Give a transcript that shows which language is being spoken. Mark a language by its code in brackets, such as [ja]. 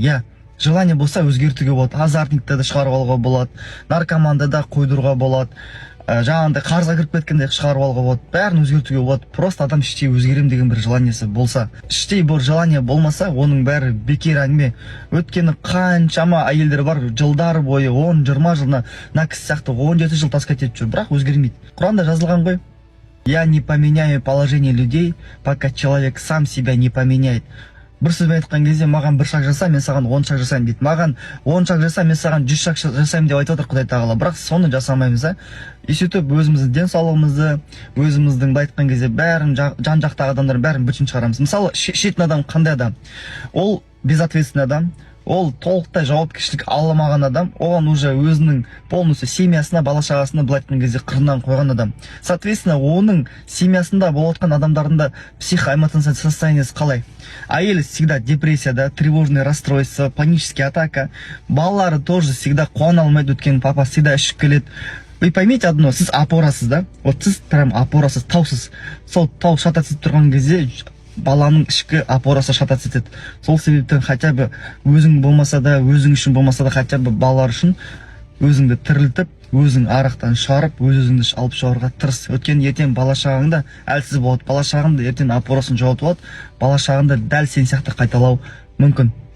[kk] Я, желание болса өзгертуге болады. Азартникті де шығарып алуға болады, наркоманды да қойдыруға болады, жаңағындай қарызға кіріп кеткенде шығарып алуға болады, бәрін өзгертуге болады. Просто адам іште өзгерем деген бір желаниесі болса. Іште бір желание болмаса, оның бәрі бекер әңгіме. Өйткені қаншама әйелдер бар, жылдар бойы 10-20 жылына мына кісі сияқты 17 жыл таскать етіп жүр, бірақ өзгермейді. Құранда жазылған ғой. [ru] Я не поменяю положение людей, пока человек сам себя не поменяет. [kk] Бір сөзбен айтқан кезде, маған бір шаг жаса, мен саған 10 шаг жасаймын дейді. Маған 10 шаг жаса, мен саған 100 шаг жасаймын деп айтып отыр Құдай тағала. Бірақ соны жасамаймыз, и сөйтіп өзіміздің денсаулығымызды, өзіміздің айтқан кезде бәрін жан-жақтағы адамдардың бәрін бүтін шығарамыз. Мысалы, шетін адам қандай адам? Ол безответственный адам. Ол толықтай жауапкершілік алмаған адам, оған [ru] уже [kk] өзінің [ru] полностью [kk] семьясына, бала шағасына былай айтқан кезде қырынан қойған адам. Соответственно, оның семьясында болып отқан адамдардың да [ru] психоэмоциональное [kk] состояниесі қалай? Әйелі [ru] всегда [kk] депрессияда, [ru] тревожное расстройство, паническая атака. [kk] Балалары [ru] тоже всегда [kk] қуана алмайды, өйткені [ru] папа всегда [kk] ішіп келеді. [ru] Вы поймите одно, [kk] сіз опорасыз да? [ru] Вот [kk] сіз [ru] прям [kk] опорасыз, таусыз. Сол тау шатат етіп тұрған кезде баланың ішкі опорасы шатат етеді. Сол себептен [ru] хотя бы [kk] өзің болмаса да, өзің үшін болмаса да, хотя бы балалар үшін өзіңді тірілтіп, өзің арақтан шығарып, өз-өзіңді алып шығаруға тырыс. Өйткені ертең бала шағыңда әлсіз болады. Бала шағыңда ертең опорасын жоғалтып алады. Бала шағыңда дәл сен сияқты қайталау мүмкін.